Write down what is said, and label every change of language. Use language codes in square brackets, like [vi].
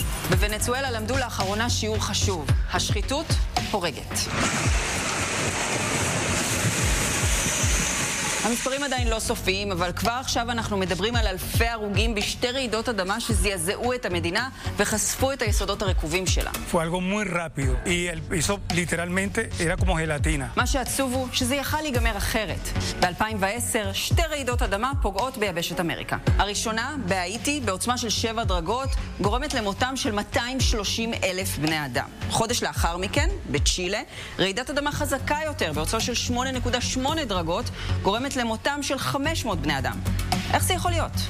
[he] בוונצואלה למדו לאחרונה שיעור חשוב. השחיתות הורגת. המספרים עדיין לא סופיים, אבל כבר עכשיו אנחנו מדברים על אלפי הרוגים בשתי רעידות אדמה שזעזעו את המדינה וחשפו את היסודות הרקובים שלה. [es] Fue algo muy rápido y eso literalmente era como gelatina. [he] מה שעצוב הוא שזה יכל להיגמר אחרת. ב-2010, שתי רעידות אדמה פוגעות ביבשת אמריקה. הראשונה, בהאיטי, בעוצמה של 7 דרגות, גורמת למותם של 230 אלף בני אדם. חודש לאחר מכן, בצ'ילה, רעידת אדמה חזקה יותר, בעוצמה של 8.8 דרגות, גורמת למותם של 500 בני אדם. איך זה יכול להיות?